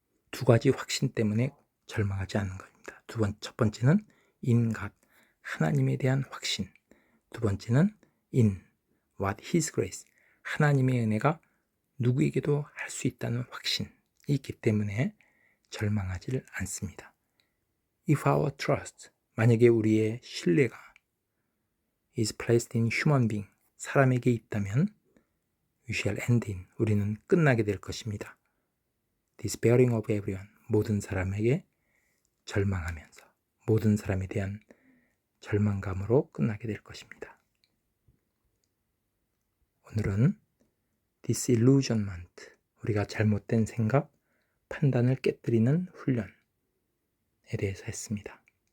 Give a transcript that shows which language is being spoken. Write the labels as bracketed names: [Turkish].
[Korean] 두 가지 확신 때문에 절망하지 않는 것입니다. 첫 번째는 [English] in God, [Korean] 하나님에 대한 확신. 두 번째는 [English] in what his grace, [Korean] 하나님의 은혜가 누구에게도 할 수 있다는 확신이 있기 때문에 절망하지를 않습니다. [English] If our trust, [Korean] 만약에 우리의 신뢰가 [English] is placed in human being, [Korean] 사람에게 있다면 [English] we shall end in, [Korean] 우리는 끝나게 될 것입니다. [English] despairing of everyone, [Korean] 모든 사람에게 절망하면서 모든 사람에 대한 절망감으로 끝나게 될 것입니다. 오늘은 disillusionment, 우리가 잘못된 생각, 판단을 깨뜨리는 훈련에 대해서 했습니다.